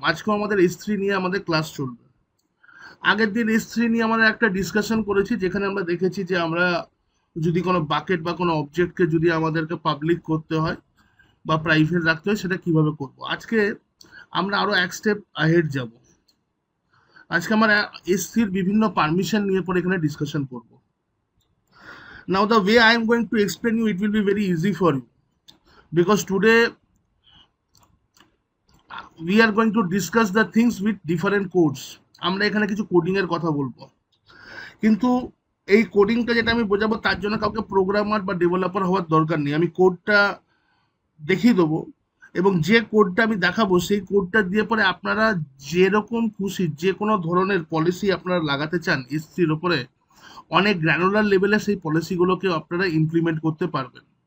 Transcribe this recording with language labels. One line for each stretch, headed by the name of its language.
Bangla: আজকেও আমাদের S3 নিয়ে আমাদের ক্লাস চলবে। আগের দিন S3 নিয়ে আমাদের একটা ডিসকাশন করেছি, যেখানে আমরা দেখেছি যে আমরা যদি কোনো বাকেট বা কোনো অবজেক্টকে যদি আমাদেরকে পাবলিক করতে হয় বা প্রাইভেট রাখতে হয়, সেটা কিভাবে করব। আজকে আমরা আরো এক স্টেপ আহেড যাব। আজকে আমরা S3 বিভিন্ন পারমিশন নিয়ে পরে এখানে ডিসকাশন করব।
English: Now the way I am going to explain you, it will be very easy for you because today we are going to discuss the things with different codes.
Bangla: আমরা এখানে কিছু কোডিং এর কথা বলবো, কিন্তু এই কোডিংটা যেটা আমি বোঝাবো তার জন্য কাউকে প্রোগ্রামার বা ডেভেলপার হওয়ার দরকার নেই। আমি কোডটা দেখিয়ে দেবো, এবং যে কোডটা আমি দেখাবো সেই কোডটা দিয়ে পরে আপনারা যেরকম খুশি যে কোনো ধরনের পলিসি আপনারা লাগাতে চান এসসির ওপরে, অনেক গ্র্যানুলার লেভেলে সেই পলিসিগুলোকে আপনারা ইমপ্লিমেন্ট করতে পারবেন।